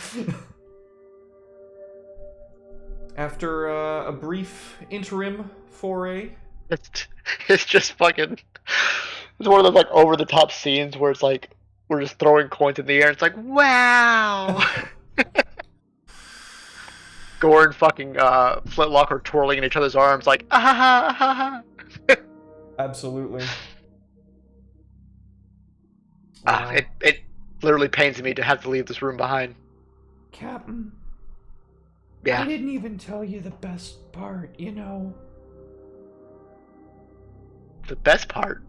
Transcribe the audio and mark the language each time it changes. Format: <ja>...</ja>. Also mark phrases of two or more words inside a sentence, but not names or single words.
<en>After a brief interim foray, It's just fucking... It's one of those, like, over-the-top scenes where it's like, we're just throwing coins in the air. It's like, wow! Gore and fucking Flintlock are twirling in each other's arms like, ah ha ha ha ha. absolutely. It literally pains me to have to leave this room behind. Captain, Yeah. I didn't even tell you the best part, you know. The best part.</en>